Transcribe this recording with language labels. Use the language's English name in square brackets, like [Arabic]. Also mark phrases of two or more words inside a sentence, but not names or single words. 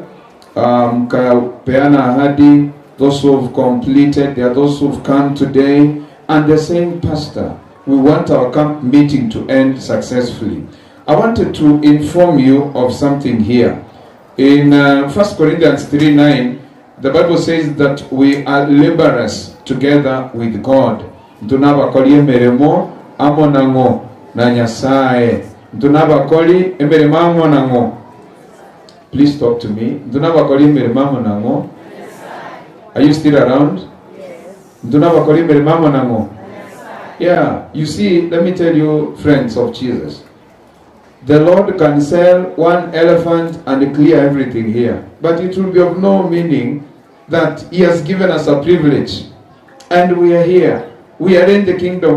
[Swahili] Peana Ahadi, [English] those who have completed, there are those who have come today, and the same pastor. We want our camp meeting to end successfully. I wanted to inform you of something here. In 1 Corinthians 3:9, the Bible says that we are laborers together with God. [Gusii] Tunabakoli emeremo amonango na Nyasaye. Tunabakoli emeremo amonango. [English] Please talk to me. [Gusii] Tunabakoli emeremo amonango. [English] Are you still around? [Gusii] Tunabakoli emeremo amonango. [English] Yeah, you see, let me tell you, friends of Jesus, the Lord can sell one elephant and clear everything here, but it will be of no meaning that He has given us a privilege, and we are here. We are in the kingdom.